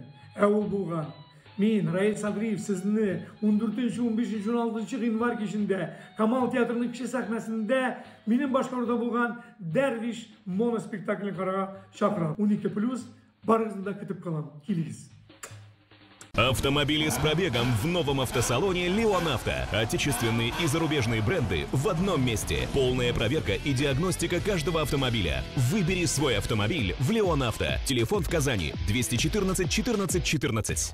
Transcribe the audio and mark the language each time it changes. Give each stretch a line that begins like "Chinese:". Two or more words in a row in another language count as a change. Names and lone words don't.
Tatar: Ул булган. Мин, Раил Садриев, сезне 14-15, 16 гыйнвар кичендә Камал театрының кече сәхнәсендә минем башкаруда булган Дәрвиш моноспектаклен карарга чакырам. 12+, барыгызны да көтеп калам. Килегез.
Russian: Автомобили с пробегом в новом автосалоне «Леон Авто». Отечественные и зарубежные бренды в одном месте. Полная проверка и диагностика каждого автомобиля. Выбери свой автомобиль в «Леон Авто». Телефон в Казани 214 14 14.